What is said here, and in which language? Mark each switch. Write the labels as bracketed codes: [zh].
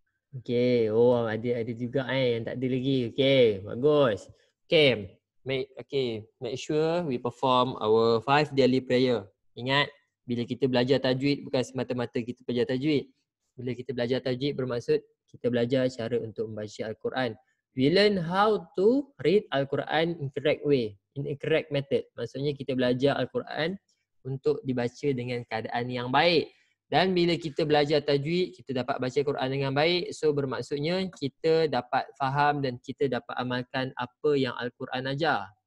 [ms] Okay, oh ada juga yang tak ada lagi. Okay, bagus. [en] Okay, make sure we perform our 5 daily prayer. [ms] Ingat, bila kita belajar tajwid bukan semata-mata kita belajar tajwid. Bila kita belajar tajwid bermaksud kita belajar cara untuk membaca Al-Quran. [en] We learn how to read Al-Quran in correct way, in a correct method. [ms] Maksudnya kita belajar Al-Quran untuk dibaca dengan keadaan yang baik. Dan bila kita belajar tajwid, kita dapat baca Quran dengan baik. So bermaksudnya kita dapat faham dan kita dapat amalkan apa yang Al-Quran ajar.